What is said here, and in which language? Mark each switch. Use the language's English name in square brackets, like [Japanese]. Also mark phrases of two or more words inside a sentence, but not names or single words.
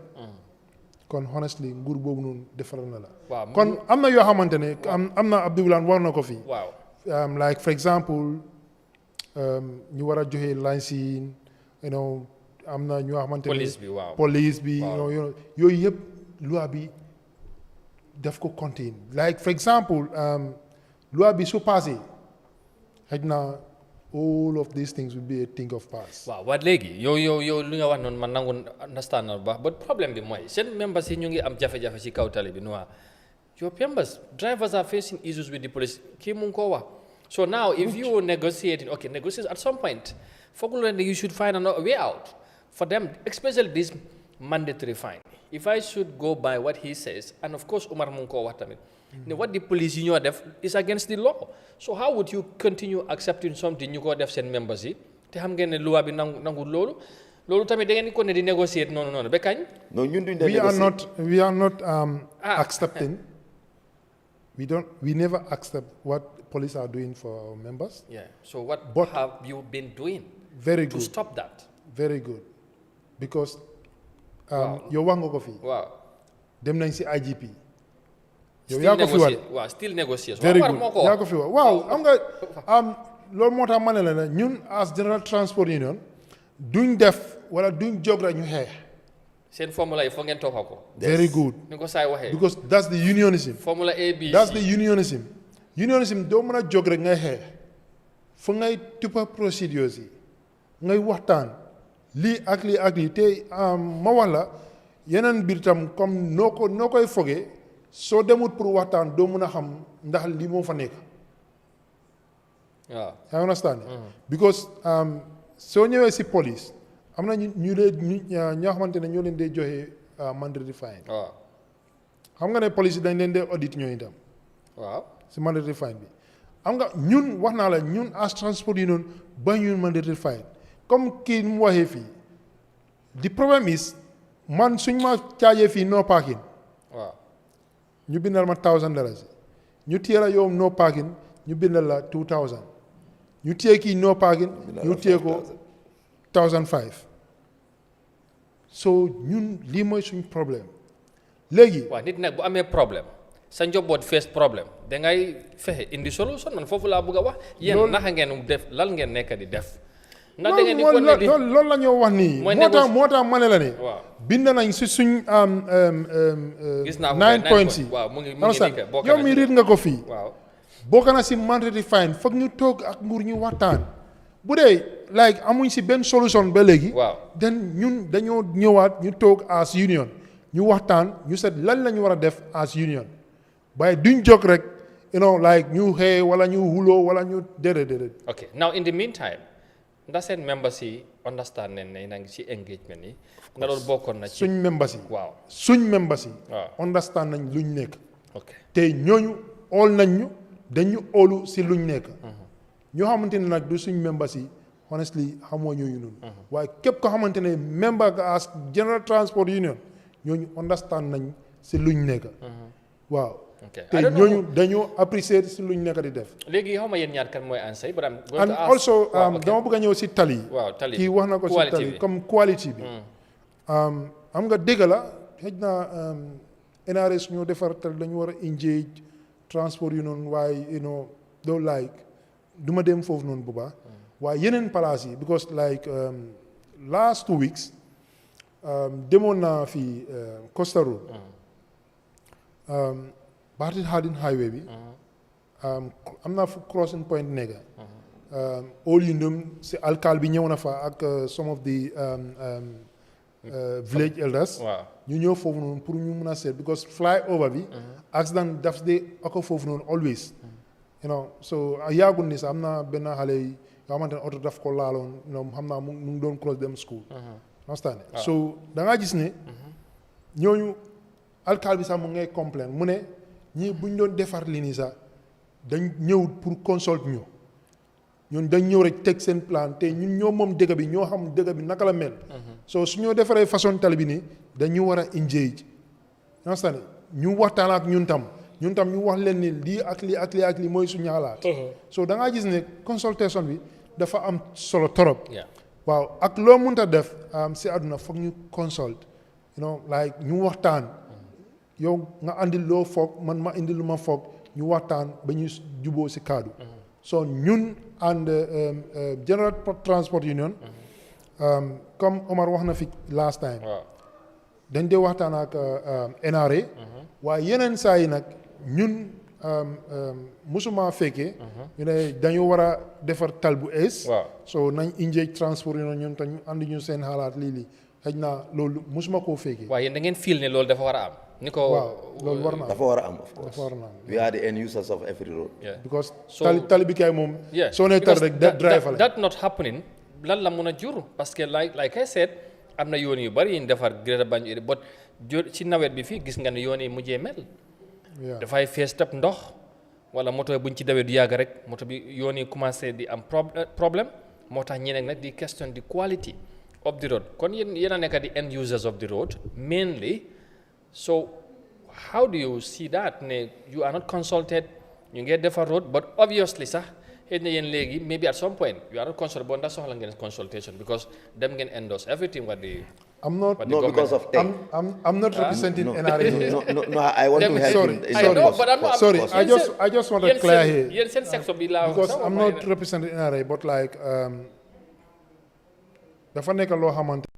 [Wolof] kon honestly nguur boobu noonu defaral na la. kon am na yoo xamante ne am na Abdoulaye war na ko fii. waaw. [English] Like for example [Wolof] ñu war a joxe licence [English] you know [Wolof] am na ñoo xamante ne police bi waaw. police bi yooyu yëpp loi bi daf ko contain [English] like for example [Wolof] loi bi su passé xëy na [English] all of these things will be a thing of past. [Wolof] waaw waaye léegi yow lu nga wax noonu man nangu understand na bu baax but problème bi mooy seen members yi ñu ngi am jafe-jafe ci kaw tali bi nu your [English] members drivers are facing issues with the police [Wolof] kii mu ngi koo wax [English] so now if you were negotiating at some point [Wolof] foogul leen [English] you should find a way out for them especially this mandatory fine if I should go by what he says and of course Umar [Wolof] mu ngi koo wax tamit [English] what the police [Wolof] yi ñoo def [English] is against the law so how would you continue accepting something [Wolof] ñu ko def seen members yi te xam ngeen ne loi bi nangu loolu tamit da ngeen ko ne di négocier noonu ba kañ. non ñun duñ [English] we are not accepting. We never accept what police are doing for our members. Yeah. So what have you been doing? Very good. To stop that. Very good, because [Wolof] yow wax nga ko fii. waaw. dem nañ si IGP. yow yaa ko fi wax [English] waaw still negotiation. very good [Wolof] yaa ko fi wax waaw am nga loolu moo tax ma ne la ne ñun as General Transport Union duñ def wala duñ jóg rek ñu xeex. seen formula yi foog ngeen toppal ko. [English] very good [Wolof] ni ko saay waxee. [English] because that's the unionism. formula A B that's the unionism. [Wolof] unionism doo mën a jóg rek ngay xeex fu ngay tuppa procedures yi ngay waxtaan lii ak lii te ma wax la yeneen biir tam comme noo koy fogee soo demut pour waxtaan doo mën a xam ndax lii moo fa nekk. waaw [English] I understand. [Wolof] because soo ñëwee si police am na ñu ñoo xamante ne ñoo leen dee joxe mandatory fine. waaw xam nga ne police yi dañ leen dee audit ñooy itam. waaw si mandatory fine bi xam nga ñun wax naa la ñun as transport union ba ñun mandatory fine comme kii mu waxee fii [English] the problem is [Wolof] man suñ ma caajee fii [English] no parking. [Wolof] waaw ñu bindal ma $1,000 ñu téye la yow [English] no parking [Wolof] ñu bindal la 2,000 ñu téye kii [English] no parking [Wolof] ñu téye ko 1,500 so ñun lii mooy suñ problème léegi. waaw nit nag bu amee problème sa njaboot face problème dangay fexe indi solution man foofu laa bëgg a wax. yéen naka ngeen def lan ngeen nekk di def. ndax da ngeen di ko ne loolu la ñoo wax nii. moo tax ma ne la ne. waaw bind nañ si suñ. gis naa ko 9 points yi. waaw mu ngi nii yow mi riit nga ko fii. waaw bokk na si mandatory fine foog ñu toog ak nguur ñu waxtaan bu dee like amuñ si benn solution ba léegi. waaw den ñun dañoo ñëwaat ñu toog as union ñu waxtaan ñu seet lan la ñu war a def as union waaye duñ jóg rek like ñu xëy wala ñu xuloo wala ñu déedéet. [English] ok now in the meantime [Wolof] ndax seen members yi understand nañ ne na ngi ci engagement yi. nga loolu bokkoon na ci suñ members yi. waaw suñ members yi. waaw understand nañ luñ nekk. ok te ñooñu ool nañ ñu dañu óolu si luñ nekk. ñoo xamante ne nag du suñ members yi honestly xamoo ñooñu noonu. waaye képp ko xamante ne member as General Transport Union ñooñu understand nañ si luñ nekk. waaw. te ñooñu dañoo apprécier si luñ nekk di def. léegi xaw ma yéen ñaar kan mooy ansay but [English] and also [Wolof] dama bëgg a ñëw si tali. waaw tali kii wax na ko si tali comme quality bi. am nga dégg la xëj na NRS ñoo defar tali dañu war a engage transport yu noonu waaye doo like du ma dem foofu noonu bu baax. waaye yeneen palaas yi because like [English] last 2 weeks [Wolof] demoon naa fi Costa Road. Bartit Harding highway bi. am naa fu [English] crossing point [Wolof] nekk. [English] all you know [Wolof] si alkaal bi ñëw na fa ak [English] some of the village elders. [Wolof] waaw ñu ñëw foofu noonu pour ñu mun a seet because [English] fly over [Wolof] bi. accident daf dee ako foofu noonu always. so yaagul ni sax am na benn xale yi nga xamante ne oto daf ko laaloon xam naa mu ngi doon cross dem school. understand so da ngaa gis ne. ñooñu alkaal bi sax mu ngay complain mu ne ñii buñ doon defar li nii sax dañ ñëw pour consult ñu ñun dañ ñëw rek teg seen plan te ñun ñoo moom dëkk bi ñoo xam dëkk bi naka la mel. so su ñoo defaree façon tali bi nii dañu war a engage. understand ñu waxtaan ak ñun tam ñu wax leen ni lii ak lii ak lii ak lii mooy suñu xalaat. so da ngaa gis ne consultation bi dafa am solo torop. waaw ak loo mënta def si àdduna foog ñu consult. like ñu waxtaan yow nga andil loo foog man ma indil lu ma foog ñu waxtaan ba ñu juboo si kaddu. so ñun and General Transport Union. comme Omar wax na fi [English] last time. [Wolof] dañ dee waxtaan ak NRA. waaye yeneen saa yi nag ñun musuma fekkee. ñu ne dañu war a defar tal bu ees. so nañ engage transport Union ñun te ñu andi ñu seen xalaat lii xëj na loolu musuma koo fekkee. waaye yéen da ngeen feel ne loolu dafa war a am. ni ko waaw loolu war na am dafa war a am of course. dafa war na am [English] we are the end users of every road. [Wolof] because tali bi kay moom. soo nee tar rek drive la. [English] that not happening [Wolof] lan la mun a jur [French] parce que [English] like I said [Wolof] am na yoon yu bari yi ñu defar Greater Banjul but ci nawet bi fii gis nga ne yoon yi mujjee mel. dafay fees tap ndox wala moto buñ ci dawee du yàgg rek moto bi yoon yi commencé di am problème moo tax ñeneen nag di question di [English] quality of the road [Wolof] kon yéen a nekk di [English] end users of the road mainly. So how do you see that ne you are not consulted [Wolof] ñu ngee defar [English] road but obviously [Wolof] sax xëy na yéen léegi [English] maybe at some point you are not consulted but [Wolof] ndax soxla ngeen [English] consultation because [Wolof] dem ngeen [English] endorse everything what the I'm not. No, because of tech. I'm not representing NRA. No, I want to help in I know, but I'm not. Sorry, I just want to clear here. Because I'm not representing NRA, but like [Wolof] dafa nekk loo xamante ne.